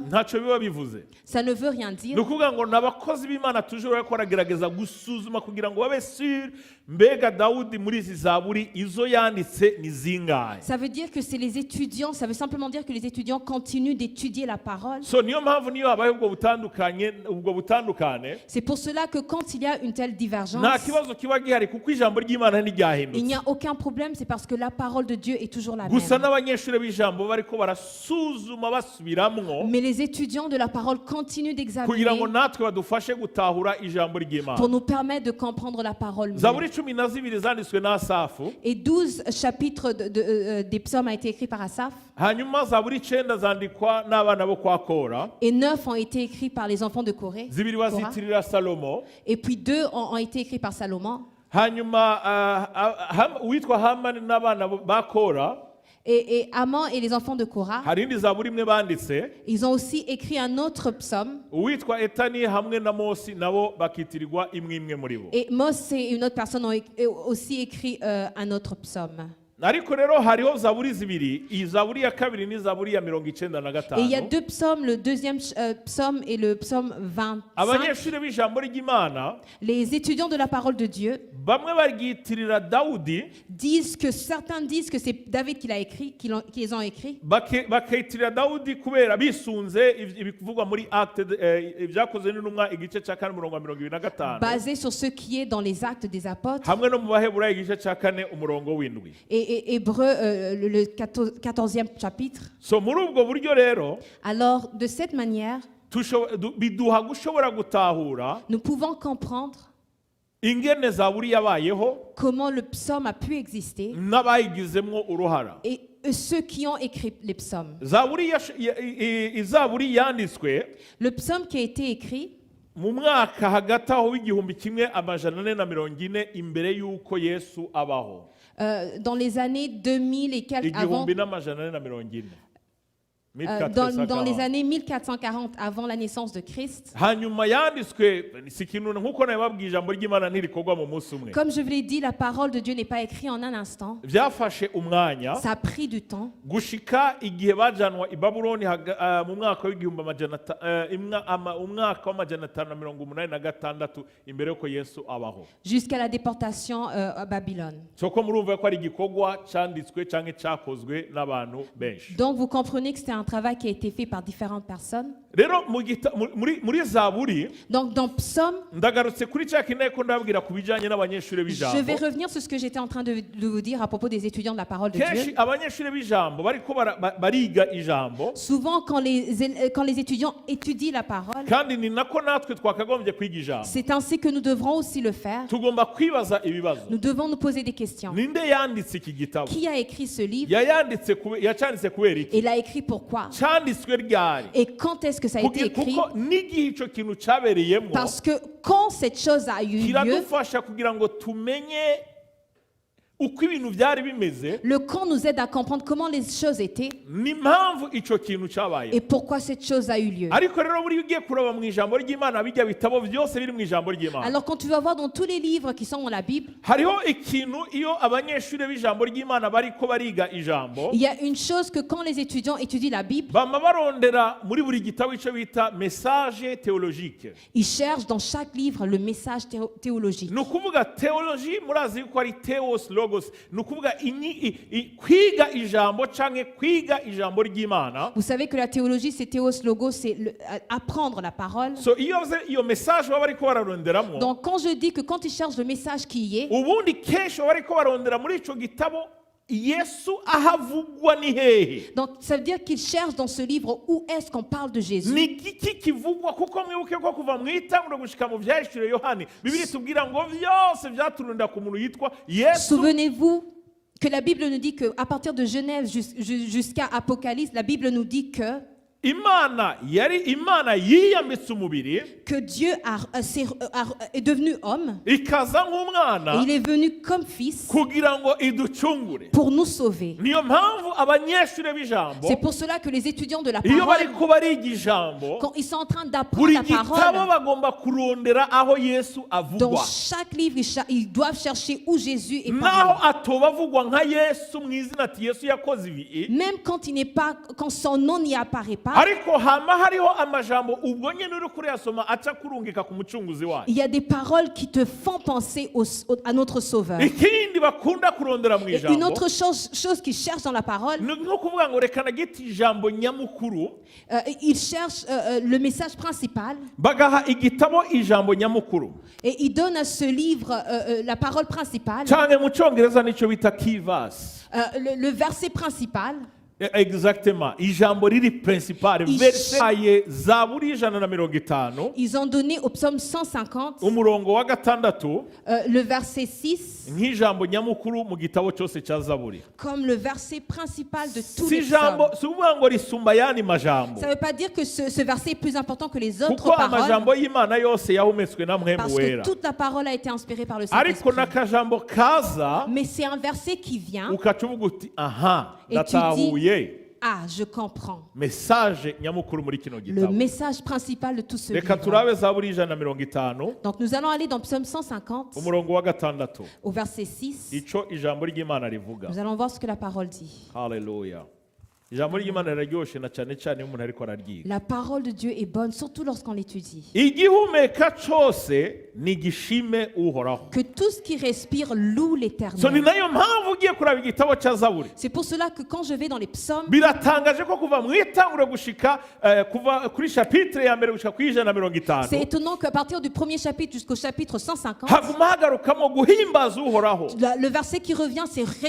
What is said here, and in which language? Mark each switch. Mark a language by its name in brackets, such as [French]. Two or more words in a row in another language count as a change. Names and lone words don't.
[Rundi] Ntacyo biba bivuze. [French] Ça ne veut rien [Rundi] Ni [French] dire. [Rundi] ukuvuga ngo n'abakozi b'Imana toujours bariko baragerageza gusuzuma kugira ngo babe sûr mbega Dawudi muri izi zaburi izo yanditse ni zingahe. [French] Ça veut dire que c'est les étudiants, ça veut simplement dire que les étudiants continuent d'étudier la parole. [Rundi] So niyo mpamvu niyo habaye ubwo butandukane, [French] C'est pour cela que quand il y a une telle [Rundi] nta [French] divergence, [Rundi] kibazo kiba gihari kuko ijambo ry'Imana [French] il n'y [Rundi] ntiryahindutse. [French] a aucun problème, c'est parce que la parole de Dieu est toujours la [Rundi] Gusa [French] même. [Rundi] n'abanyeshuri b'ijambo bariko barasuzuma basubiramwo [French] Mais les étudiants de la parole continuent [Rundi] kugira ngo [French] d'examiner [Rundi] natwe badufashe gutahura ijambo ry'Imana. [French] pour nous permettre de comprendre la parole mieux. [Rundi] Zaburi 12 zanditswe na Asafu, [French] Et 12 chapitres des psaumes ont été écrits par Asaph, [Rundi] hanyuma zaburi 9 zandikwa n'abana bo kwa Kora, [French] et 9 ont été écrits par les enfants de Corée, [Rundi] zibiri [French] Korah. [Rundi] bazitirira Salomo, [French] Et puis 2 ont été écrits par Salomon. [Rundi] hanyuma uwitwa Hamani n'abana ba Kora, [French] Et Aman et les enfants de Korah, [Rundi] hari indi zaburi imwe banditse, [French] ils ont aussi écrit un autre psaume. [Rundi] uwitwa Etani hamwe na Mosi nabo bakitirirwa imwe imwe muri bo. [French] Et Mose et une autre personne ont aussi écrit un autre psaume. [Rundi] Ariko rero hariho zaburi zibiri, iyi zaburi ya kabiri ni zaburi ya 95. [French] Et il y a deux psaumes, le deuxième psaume et le psaume 25. [Rundi] Abanyeshuri b'ijambo ry'Imana [French] Les étudiants de la parole de Dieu [Rundi] bamwe baryitirira Dawudi, [French] disent que certains disent que c'est David qui l'a écrit, qui les ont écrits. [Rundi] bakitirira Dawudi kubera bisunze ibivugwa muri Acte ibyakozwe n'intumwa igice cya 4:25 [French] Basé sur ce qui est dans les actes des apôtres [Rundi] hamwe no mu Baheburayo igice cya 4 umurongo w'indwi. [French] et Hébreu, le 14e chapitre. [Rundi] So muri ubwo buryo rero [French] Alors, de cette manière, [Rundi] biduha gushobora gutahura [French] nous pouvons comprendre [Rundi] ingene zaburi yabayeho [French] comment le psaume a pu exister [Rundi] n'abayigizemwo uruhara. [French] et ceux qui ont écrit les psaumes. [Rundi] Zaburi yanditswe [French] Le psaume qui a été écrit [Rundi] mu mwaka hagati aho w'igihumbi kimwe amajana ane na mirongo ine imbere y'uko Yesu abaho, [French] dans les années 2000 et quelques avant, [Rundi] igihumbi n'amajana ane na mirongo ine, [French] dans les années 1440 avant la naissance de Christ. [Rundi] hanyuma yanditswe si ikintu nk'uko nabibabwiye ijambo ry'Imana ntirikorwa mu munsi umwe, [French] Comme je vous l'ai dit, la parole de Dieu n'est pas écrite en un instant. [Rundi] byafashe umwanya [French] Ça a pris du temps [Rundi] gushika igihe bajanwa i Babuloni mu mwaka w'igihumbi umwaka w'amajana 586 imbere y'uko Yesu abaho. [French] jusqu'à la déportation à Babylone. [Rundi] Soko murumva ko ari igikorwa cyanditswe cyangwa cyakozwe n'abantu benshi. [French] Donc vous comprenez que c'était un travail qui a été fait par différentes personnes. [Rundi] Rero muri Zaburi [French] Donc dans Psaume, [Rundi] ndagarutse kuri cya kintu ko ndababwira ku bijyanye n'abanyeshuri b'ijambo. [French] je vais revenir sur ce que j'étais en train de vous dire à propos des étudiants de la parole de [Rundi] Kenshi [French] Dieu. [Rundi] abanyeshuri b'ijambo bariko bariga ijambo, [French] Souvent quand les étudiants étudient la parole, [Rundi] kandi ni nako natwe twakagombye kwiga ijambo. [French] c'est ainsi que nous devrons aussi le faire. [Rundi] Tugomba kwibaza ibibazo. [French] Nous devons nous poser des questions. [Rundi] Ninde yanditse iki gitabo? [French] Qui a écrit ce livre? [Rundi] Yacyanditse kubera iki? [French] Et l'a écrit pourquoi? [Rundi] Cyanditswe ryari? [French] Et quand est-ce que ça a été écrit? [Rundi] Kuko n'igihe icyo kintu cyabereyemo [French] Parce que quand cette chose a eu lieu, [Rundi] kiradufasha kugira ngo tumenye uko ibintu byari bimeze [French] Le quand nous aide à comprendre comment les choses étaient [Rundi] n'impamvu icyo kintu cyabaye. [French] et pourquoi cette chose a eu lieu. [Rundi] Ariko rero buri ugiye kuraba mu ijambo ry'Imana bijya bitabo byose biri mu ijambo ry'Imana. [French] Alors quand tu vas voir dans tous les livres qui sont dans la Bible, [Rundi] Hariho ikintu iyo abanyeshuri b'ijambo ry'Imana bariko bariga ijambo [French] il y a une chose que quand les étudiants étudient la Bible, [Rundi] bama barondera muri buri gitabo icyo bita [French] message théologique. ils cherchent dans chaque livre le message théologique. [Rundi] Ni ukuvuga theology murazi yuko ari [Greek] theos logos, [Rundi] ni ukuvuga kwiga ijambo canke kwiga ijambo ry'Imana. [French] Vous savez que la théologie, c'est [Greek] théos logos, [French] c'est apprendre la parole. [Rundi] So iyo message baba bariko bararonderamo, [French] Donc quand je dis que quand ils cherchent le message qui y est, [Rundi] ubundi kenshi baba bariko barondera muri ico gitabo Yesu ahavugwa ni hehe. [French] donc ça veut dire qu'ils cherchent dans ce livre où est-ce qu'on parle de Jésus. [Rundi] Ni iki kivugwa kuko mwibuke ko kuva mu itanguro gushika mu vyahishuriwe Yohani Bibiri tubwira ngo vyose vyaturunda ku muntu yitwa Yesu. [French] Souvenez-vous que la Bible nous dit qu'à partir de Genèse jusqu'à Apocalypse, la Bible nous dit que [Rundi] Imana yari Imana yiyambitse umubiri [French] Dieu est devenu homme [Rundi] ikaza [French] et [Rundi] nk'umwana [French] il est venu comme fils [Rundi] kugira ngo iducungure. [French] pour nous sauver. [Rundi] Niyo mpamvu abanyeshuri b'ijambo [French] C'est pour cela que les étudiants de la [Rundi] iyo [French] parole, [Rundi] bariko bariga ijambo [French] quand ils sont en train d'apprendre [Rundi] buri [French] la [Rundi] gitabo [French] parole, [Rundi] bagomba kurondera aho Yesu [French] dans [Rundi] avugwa. [French] chaque livre, ils doivent chercher où Jésus est [Rundi] Naho [French] parlé. [Rundi] atoba avugwa nka Yesu mu izina ati Yesu yakoze ibi, [French] Même quand son nom n'y apparaît pas, [Rundi] ariko hama hariho amajambo ubwo nyene uri kuriyasoma aca kurungika ku mucunguzi wayo. [French] il y a des paroles qui te font penser à notre Sauveur. [Rundi] Ikindi bakunda kurondera mu [French] Et une [Rundi] ijambo [French] autre chose qu'ils cherchent dans la parole, [Rundi] ni nko kuvuga ngo reka nagita ijambo nyamukuru, [French] ils cherchent le message principal [Rundi] bagaha igitabo ijambo nyamukuru, [French] et ils donnent à ce livre la parole principale, [Rundi] canke mu Congereza nico bita [English] key verse. [French] le verset principal. Exactement, [Rundi] ijambo riri [English] principal verse [Rundi] aye Zaburi 150 [French] Ils ont donné au psaume 150 [Rundi] umurongo wa gatandatu [French] le verset 6 [Rundi] nk'ijambo nyamukuru mu gitabo cyose cya Zaburi. [French] comme le verset principal de tous [Rundi] Si [French] les psaumes. [Rundi] jambo si ukuvuga ngo risumba yani majambo, [French] Ça ne veut pas dire que ce verset est plus important que les autres [Rundi] kuko [French] paroles, [Rundi] amajambo y'Imana yose yahumetswe na Mpwemu [French] parce que [Rundi] Wera. [French] toute la parole a été inspirée par le [Rundi] Ariko [French] Saint-Esprit. [Rundi] n'akajambo kaza [French] Mais c'est un verset qui vient, [Rundi] ukaca uvuga uti aha [French] Et tu [Rundi] ndatahuye [French] ah, je comprends. [Rundi] message nyamukuru muri kino [French] Le [Rundi] gitabo. [French] message principal de tout ce [Rundi] Reka [French] livre. [Rundi] turabe Zaburi 150 [French] Donc nous allons aller dans Psaume 150 [Rundi] umurongo wa gatandatu, [French] au verset 6. [Rundi] ico ijambo ry'Imana rivuga. [French] Nous allons voir ce que la parole dit. [Rundi] Haleluya. Ijambo ry'Imana riraryoshe na cyane cyane iyo umuntu ariko araryiga. [French] La parole de Dieu est bonne, surtout lorsqu'on l'étudie. [Rundi] Igihumeka cyose ni gishime uhoraho. [French] Que tout ce qui respire loue [Rundi] So ni [French] l'Éternel. [Rundi] nayo mpamvu ugiye kuraba igitabo cya Zaburi [French] C'est pour cela que quand je vais dans les psaumes, [Rundi] biratangaje ko kuva mu itanguro gushika kuva kuri chapitre ya mbere gushika kuri 150 [French] c'est étonnant qu'à partir du premier chapitre jusqu'au chapitre 150, [Rundi] haguma hagarukamo guhimbaza uhoraho, [French] le verset qui revient, c'est